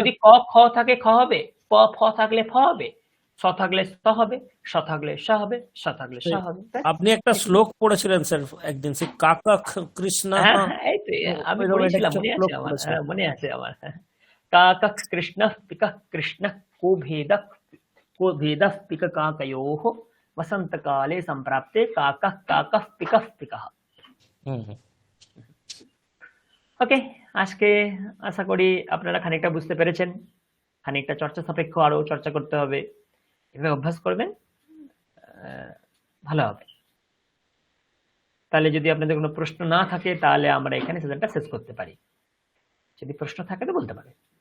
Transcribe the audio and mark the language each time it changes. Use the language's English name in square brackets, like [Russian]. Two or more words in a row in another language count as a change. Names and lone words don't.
[Bangla] যদি ক খ থাকে খ হবে, প ফ থাকলে ফ হবে, স থাকলে স হবে, স থাকলে স হবে, স থাকলে স হবে, ব্যাস। আপনি একটা শ্লোক পড়েছিলেন স্যার একদিন, সে [Sanskrit] কাকা কৃষ্ণা, [Bangla] হ্যাঁ হ্যাঁ, এই তো আমি এরকম একটা পড়েছিলাম, কিছু মনে শ্লোক আছে আমার, পড়েছিলেন। হ্যাঁ মনে আছে আমার। [Sanskrit] কাকঃ কৃষ্ণঃ পিকঃ কৃষ্ণঃ को भेदः पिककाकयोः वसन्तकाले सम्प्राप्ते काकः काकः पिकः पिकः। হুম হুম। [Bangla] ওকে, আজকে আশা করি আপনারা খানিকটা বুঝতে পেরেছেন, খানিকটা চর্চা সাপেক্ষ আরো চর্চা করতে হবে, এভাবে অভ্যাস করবেন, ভালো হবে। তাহলে যদি আপনাদের কোনো প্রশ্ন না থাকে তাহলে আমরা এখানে সেশনটা শেষ করতে পারি, যদি প্রশ্ন থাকে তো বলতে পারেন।